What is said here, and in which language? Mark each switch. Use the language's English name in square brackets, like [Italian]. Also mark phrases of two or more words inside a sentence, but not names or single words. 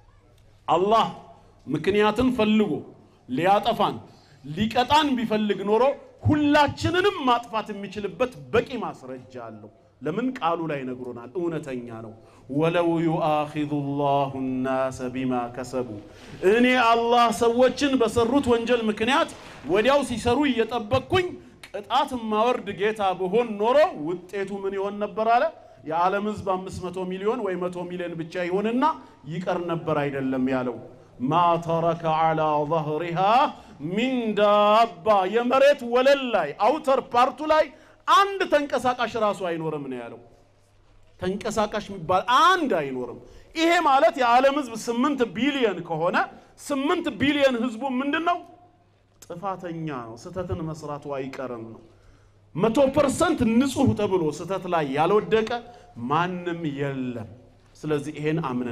[Amharic] አላህ ምክንያትን ፈልጎ ሊያጠፋን ሊቀጣን ቢፈልግ ኖሮ ሁላችንንም ማጥፋት የሚችልበት በቂ ማስረጃ አለው ለምን ቃሉ ላይ ነግሮናል እውነተኛ ነው [Arabic] ولو يؤاخذ الله الناس بما كسبوا [Amharic] እኔ አላህ ሰዎችን በሰሩት ወንጀል ምክንያት ወዲያው ሲሰሩ እየጠበቅኩኝ ቅጣት ማወርድ ጌታ በሆን ኖሮ ውጤቱ ምን ይሆን ነበር አለ የዓለም ህዝብ 500 ሚሊዮን ወይ 100 ሚሊዮን ብቻ ይሆንና ይቀር ነበር አይደለም ያለው [Arabic] ما ترك على ظهرها من دابة [Amharic] የመሬት ወለል ላይ [English] outer part [Amharic] ላይ አንድ ተንቀሳቃሽ ራሱ አይኖርም ነው ያለው ተንቀሳቃሽ የሚባል አንድ አይኖርም ይሄ ማለት የዓለም ህዝብ 8 ቢሊዮን ከሆነ 8 ቢሊዮን ህዝቡ ምንድነው ጥፋተኛ ነው ስተትን መስራቱ አይቀርም ነው 100% ንጹህ ተብሎ ስተት ላይ ያልወደቀ ማንንም የለም ስለዚህ ይሄን አምነን